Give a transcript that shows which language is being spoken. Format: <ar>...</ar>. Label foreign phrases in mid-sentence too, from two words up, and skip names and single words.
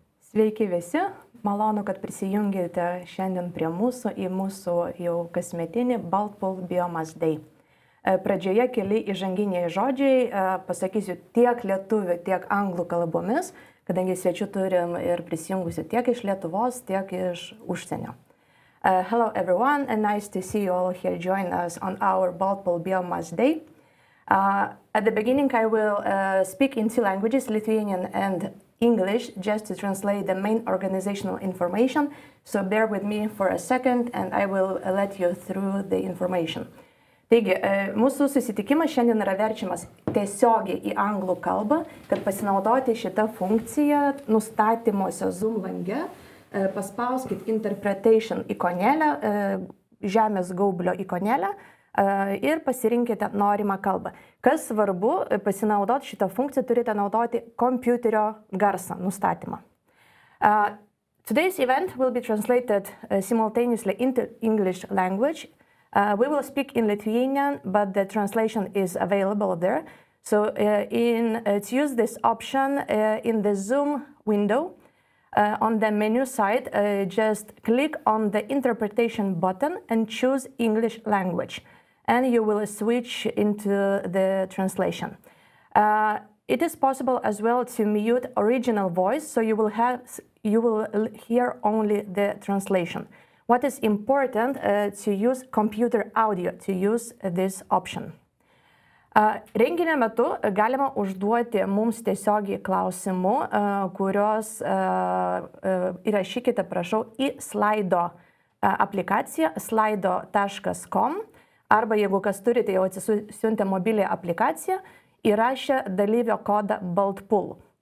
<lt>Sveiki visi, malonu, kad prisijungėte šiandien prie mūsų į mūsų jau kasmetinį Baltpool Biomass Day. Pradžioje keli įžanginiai žodžiai, pasakysiu tiek lietuvių, tiek anglų kalbomis, kadangi svečių turim ir prisijungusių tiek iš Lietuvos, tiek iš užsienio.</lt> <en>Hello everyone, and nice to see you all here join us on our Baltpool Biomass Day. At the beginning I will speak in two languages, Lithuanian and English, just to translate the main organizational information. So bear with me for a second and I will let you through the information.</en> <lt>Taigi, mūsų susitikimas šiandien yra verčiamas tiesiogiai į anglų kalbą, kad pasinaudoti šitą funkciją nustatymuose Zoom lange, paspauskit interpretation ikonėlę, žemės gaublio ikonėlę, ir pasirinkite norimą kalbą. Kas svarbu, pasinaudoti šitą funkciją turite naudoti kompiuterio garsą nustatymą.</lt> <en>Today's event will be translated simultaneously into English language. We will speak in Lithuanian, but the translation is available there. So to use this option in the Zoom window, on the menu side, just click on the interpretation button and choose English language. And you will switch into the translation. It is possible as well to mute original voice, so you will hear only the translation. What is important to use computer audio to use this option.</en> <lt>Renginio metu galima užduoti mums tiesiogiai klausimų, kurios įrašykite, prašau, į Slido aplikaciją slido.com. Arba jeigu kas turite jau atsisiuntę mobilią aplikaciją, įrašę dalyvio kodą Baltpool.</lt>